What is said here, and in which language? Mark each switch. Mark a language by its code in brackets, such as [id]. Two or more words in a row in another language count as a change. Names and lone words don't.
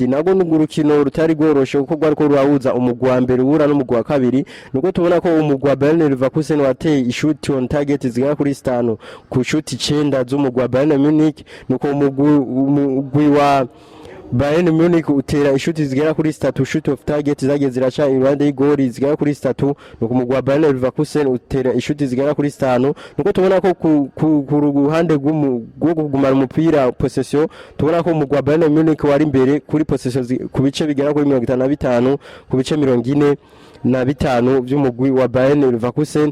[rn] Nago n'urukino rutari rworoshe kuko rwari ko ruhuza umugwi wa mbere ura n'umugwi wa kabiri, nuko tubona ko umugwi wa Bayern Leverkusen wateye ishuti [en] on target [rn] zigera kuri 5 ku shuti 9 z'umugwi wa Bayern Munich, nuko umugwi wa Bayern Munich utera ishuti zigera kuri 3 [en] shoot of target [rn] zagiye ziraca iruhande y'igori zigera kuri 3, nuko umugwi wa Bayern Leverkusen utera ishuti zigera kuri 5, nuko tubona ko ku ruhande rwo kugumana umupira possession tubona ko umugwi wa Bayern Munich wari imbere kuri possession ku bice bigera kuri 55 ku bice 45 by'umugwi wa Bayern Leverkusen.